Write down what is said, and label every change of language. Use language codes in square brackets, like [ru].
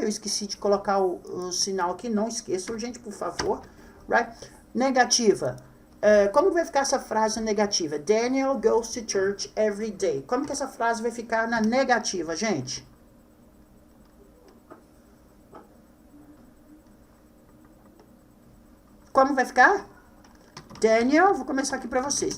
[pt] Eu esqueci de colocar o sinal aqui. Não esqueçam, gente, por favor. [en] Right? [pt] Negativa. Como vai ficar essa frase negativa? [en] Daniel goes to church every day. [pt] Como que essa frase vai ficar na negativa, gente? Como vai ficar? Daniel, vou começar aqui para vocês.